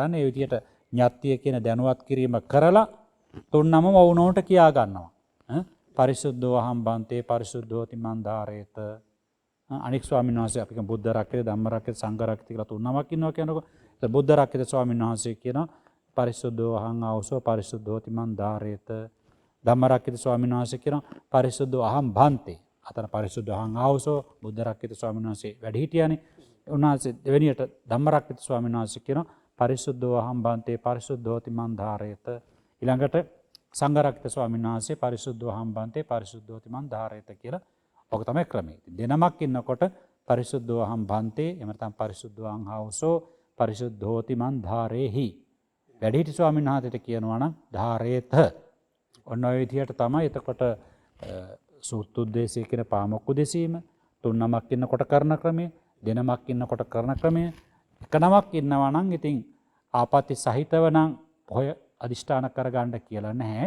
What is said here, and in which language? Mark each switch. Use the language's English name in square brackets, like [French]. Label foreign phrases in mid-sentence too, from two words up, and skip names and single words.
[Sinhala] ඒ විදිහට ඤත්තිය කියන දැනුවත් කිරීම කරලා තුන්නමම වුණොන්ට කියා ගන්නවා. [Pali] පරිසුද්ධෝ අහම් බන්තේ පරිසුද්ධෝති මන් ධාරේත. [Sinhala] අනික් ස්වාමීන් වහන්සේ අපි බුද්ධ රක්කිත ධම්ම රක්කිත සංඝ රක්කිත කියලා තුන්නමක් ඉන්නවා කියනකොට බුද්ධ රක්කිත ස්වාමීන් වහන්සේ කියනවා [Pali] පරිසුද්ධෝ අහං ආවසෝ පරිසුද්ධෝති මන් ධාරේත. [Sinhala] ධම්ම රක්කිත ස්වාමීන් වහන්සේ කියනවා [Pali] පරිසුද්ධෝ අහම් බන්තේ. [Sinhala] අතන [Pali] පරිසුද්ධ අහං ආවසෝ [Sinhala] බුද්ධ රක්කිත ස්වාමීන් වහන්සේ වැඩි හිටියානේ. උන්වහන්සේ දෙවෙනියට ධම්ම රක්කිත ස්වාමීන් වහන්සේ කියනවා [Pali] පරිසුද්ධෝ අහම් බන්තේ පරිසුද්ධෝති මන් ධාරේත. [Sinhala] ඊළඟට සංඝ රක්කිත ස්වාමීන් වහන්සේ [Pali] පරිසුද්ධෝ අහම් බන්තේ පරිසුද්ධෝති මන් ධාරේත [Sinhala] කියලා ඔක තමයි ක්‍රමය. දෙනමක් ඉන්නකොට [Pali] පරිසුද්ධෝ අහම් බන්තේ [Sinhala] එහෙම නැත්නම් [Pali] පරිසුද්ධෝ අහං ආවසෝ පරිසුද්ධෝති මන් ධාරේහි. [Sinhala] වැඩිහිටි ස්වාමීන් වහන්සේට කියනවා නම් ධාරේත. ඔන්න ඔය විදිහට තමයි එතකොට සූත්තුද්දේශය කියන පාමොක් උදෙසීම තුන් නමක් ඉන්නකොට කරන ක්‍රමය දෙනමක් ඉන්නකොට කරන ක්‍රමය එක නමක් ඉන්නවා නම් ඉතින් ආපත්‍ය සහිතව නම් පොය අදිෂ්ඨාන කරගන්න කියලා නැහැ.